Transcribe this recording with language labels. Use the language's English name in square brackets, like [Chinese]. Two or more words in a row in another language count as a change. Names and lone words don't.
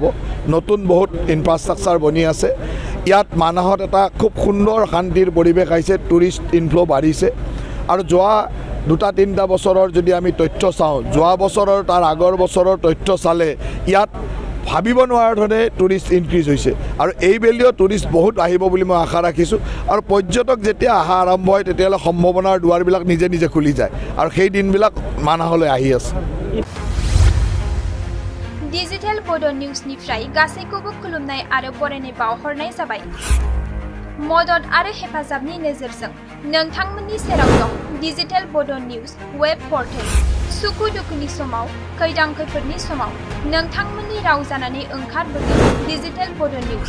[Assamese] নতুন বহুত ইনফ্ৰাষ্ট্ৰাকচাৰ বনি আছে। ইয়াত মানাহত এটা খুব সুন্দৰ শান্তিৰ পৰিৱেশ আহিছে, [English] tourist inflow' [Assamese] বাঢ়িছে আৰু যোৱা 2-3 বছৰৰ যদি আমি তথ্য চাওঁ, যোৱা বছৰৰ তাৰ আগৰ বছৰৰ তথ্য চালে ইয়াত ভাবিব নোৱাৰা ধৰণে [English] tourist increase [Assamese] হৈছে আৰু এইবেলিও টুৰিষ্ট বহুত আহিব বুলি মই আশা ৰাখিছোঁ আৰু পৰ্যটক যেতিয়া অহা আৰম্ভ হয় তেতিয়াহ'লে সম্ভাৱনাৰ দুৱাৰবিলাক নিজে নিজে খুলি যায় আৰু সেই দিনবিলাক মানাহলৈ আহি আছে। [Bodo] डिजिटेल बोडो निउजनिफ्राय गासैखौबो खुलुमनाय आरो बरायनाय बावहरनाय जाबाय। मदद आरो हेफाजाबनि नोजोरजों नोंथांमोननि सेराव दं डिजिटेल बोडो निउज [English] web portal. [Bodo] सुखु दुखुनि समाव, खैदां खैफोदनि समाव नोंथांमोननि राव जानानै ओंखारबोगोन डिजिटेल बोडो निउज।